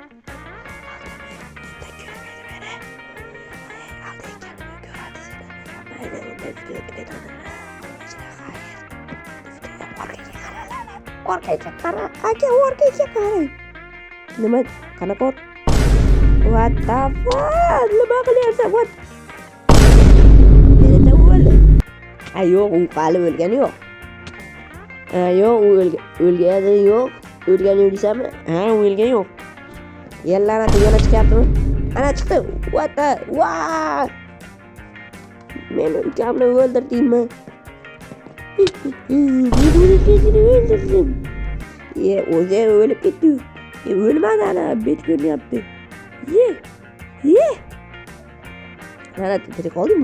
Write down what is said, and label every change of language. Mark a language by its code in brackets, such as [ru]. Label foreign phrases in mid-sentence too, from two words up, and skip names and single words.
[uz] Orqaga qara, aka, orqaga qarang. Nima? Qanaqa? [en] What the fuck? [uz] Nima qilyapsan? What? Nereda o'ldi? Yo'q, u hali o'lgani yo'q. Yo'q, u o'lgani yo'q. O'lgani yo'q deysanmi? Ha, o'lgani yo'q. Yellanati yana chiqyaptimi? Ana chiqdi. [en] What the? Wow! [uz] Meni ukamni o'ldirdingmi? O'zi o'lib ketdi. O'lmadi ana, bet ko'rinyapti. Ye. Mana tirik qoldingmi?